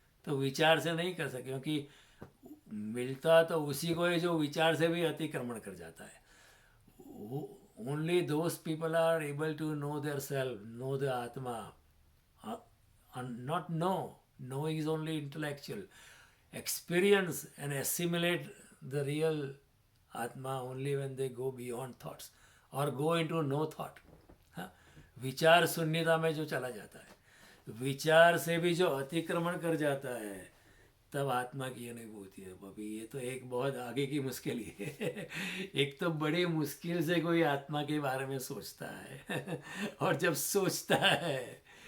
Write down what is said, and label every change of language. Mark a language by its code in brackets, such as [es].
[hi] तो विचार से नहीं कर सकते, क्योंकि मिलता तो उसी को है जो विचार से भी अतिक्रमण कर जाता है। [en] Only those people are able to know their self, know the आत्मा, not know is only intellectual. Experience and assimilate the real atma only when they go beyond thoughts or go into no thought. [hi] हाँ, विचार शून्यता में जो चला जाता है, विचार से भी जो अतिक्रमण कर जाता है, तब आत्मा की अनुभूति है। अभी ये तो एक बहुत आगे की मुश्किल ही है। एक तो बड़ी मुश्किल से कोई आत्मा के बारे में सोचता है और जब सोचता है